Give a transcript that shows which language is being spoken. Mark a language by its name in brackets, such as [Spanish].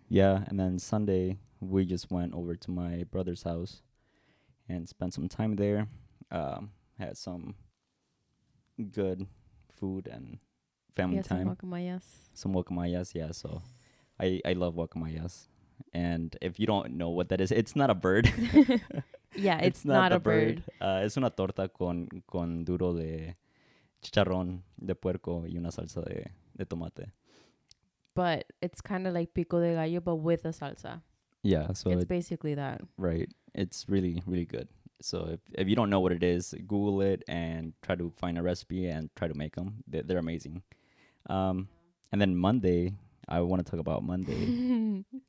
[English] Yeah, and then Sunday we just went over to my brother's house and spent some time there. Had some good food and family Yeah, some time. guacamayas. Some guacamayas, yeah. So I love guacamayas. And if you don't know what that is, it's not a bird. Yeah, it's not not the a bird. [Spanish] Es una torta con duro de chicharrón de puerco y una salsa de tomate. [English] But it's kind of like pico de gallo, but with a salsa. Yeah, so It's basically that. right. It's really good. So if you don't know what it is, Google it and try to find a recipe and try to make them. They're amazing. And then Monday, I want to talk about Monday.